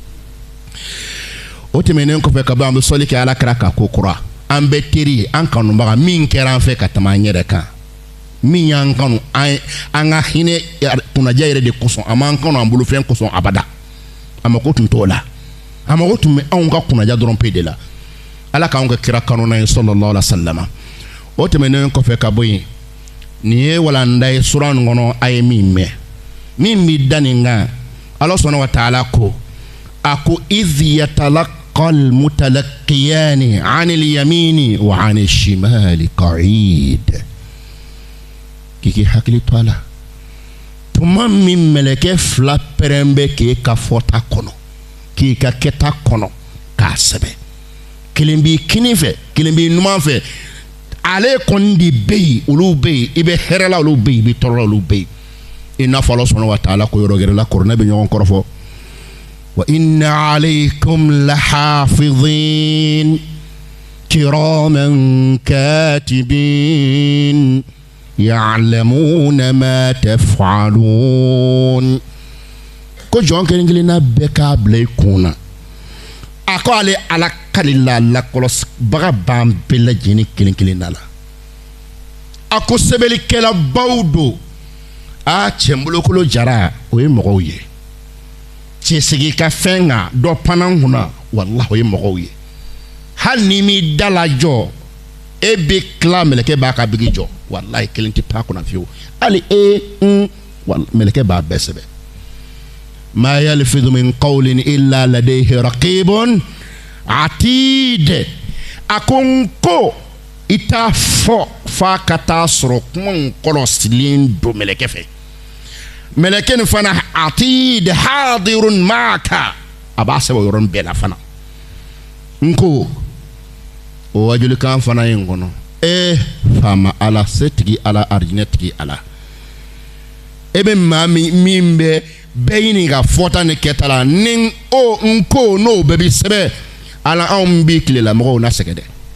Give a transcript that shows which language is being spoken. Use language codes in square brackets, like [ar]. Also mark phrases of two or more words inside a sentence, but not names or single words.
[bm] o tɛmɛnen kɔfɛ ka ban an bɛ sɔli kɛ ala kira ka ko kura an bɛ teri ye an kanubaga min kɛra an fɛ ka tɛmɛ an yɛrɛ kan min y'an kanu an ka hinɛ kunnaja yɛrɛ de kosɔn a m'an kanu an bolofɛn kosɔn abada a mako tun t'o la a mako tun bɛ anw ka kunnaja dɔrɔn pe de la ala k'anw ka kira kanuna ye [ar] صلى الله عليه وسلم [bm] o tɛmɛnen kɔfɛ ka bɔ yen nin ye walanda ye sura nin kɔnɔ a ye min mɛn min bɛ da nin kan ala sɔnna [ar] وتعالى [bm] ko a ko [ar] إذ يتلقى المتلقيان عن اليمين وعن الشمال قعيد [bm] k'i hakili to a la tuma min mɛlɛkɛ fila pɛrɛn bɛ k'e ka fɔta kɔnɔ k'i ka kɛta kɔnɔ k'a sɛbɛn kelen b'i kini fɛ kelen b'i numan fɛ ale kɔni de bɛ yen olu bɛ yen i bɛ hɛrɛ la olu bɛ yen i bɛ tɔɔrɔ la olu bɛ yen i n'a fɔ Ala [ar] سبحانه وتعالى [bm] ko yɔrɔ gɛrɛ la kuranɛ bɛ ɲɔgɔn kɔrɔ fɔ [ar] وإن عليكم لحافظين كراما كاتبين يعلمون ما تفعلون [bm] ko jɔn kelen kelenna bɛɛ k'a bila i kun na a ko ale ala kalila lakɔlɔsibaga b'an bɛɛ lajɛlen kelen kelenna la a ko sɛbɛnnikɛlabaw don a cɛnbolokolo jara o ye mɔgɔw ye cɛsigi ka fɛn kan dɔ panna kunna wallahi o ye mɔgɔw ye hali ni m'i da lajɔ e bɛ tila mɛlɛkɛ b'a ka bigi jɔ wallahi kelen tɛ pan kunna fiyewu hali mɛlɛkɛ b'a bɛɛ sɛbɛn [ar] ما يلفظ من قول إلا لديه رقيب عتيد [bm] a ko n ko i t'a fɔ f'a ka taa sɔrɔ kuma in kɔlɔsilen don mɛlɛkɛ fɛ mɛlɛkɛ nin fana [ar] عتيد حاضر معك [bm] a b'a sɛbɛn o yɔrɔnin bɛɛ la fana n ko o wajulukan fana ye n kɔnɔ faama ala se tigi ala arijinɛ tigi ala e bɛ maa min bɛ bɛɛ ɲini ka fɔta ni kɛta la ni n ko n'o bɛɛ bi sɛbɛn ala anw bi tilela mɔgɔw na sɛgɛ dɛ